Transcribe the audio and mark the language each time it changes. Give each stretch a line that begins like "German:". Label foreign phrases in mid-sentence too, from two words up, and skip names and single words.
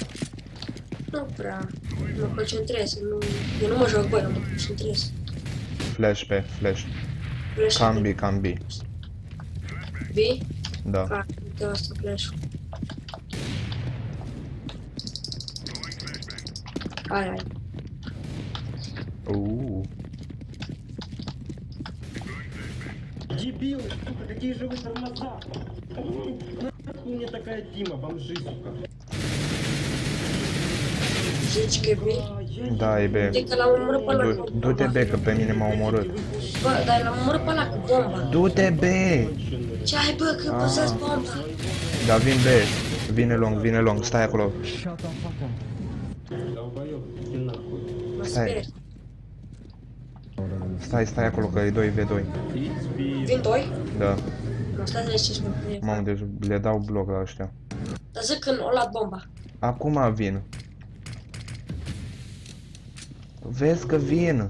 Romanian: Nu prea. Mă concentrez. Nu... Eu nu mă joc, băi, mă concentrez. Flash pe flash. Flash Cam B. B? Da. Ca, de asta flash. Hai.
Russian: Дебилы, сука, какие же вы тормоза! Нахуй мне такая Дима, бомжи, сука.
Romanian: Zici că e B? Da, e B. Adică l-am omorât pe ăla cu Du-te bomba. B, că pe mine m-a omorât. Bă, dar l-am omorât pe ăla cu bomba. Du-te B! Ce ai, bă, că păsați bomba? Da, vin B. Vine long, stai acolo.
English: Shut the fuck up.
Russian: Долбоёб, иди нахуй.
Romanian: Mă Stai. sper. Stai acolo, că e 2v2. XP. Vin doi? Da. Mă stai de ce mă pune. Mamă, deci le dau bloc la ăștia. Dar zic când o luat bomba. Acum vin. Vezi că vin.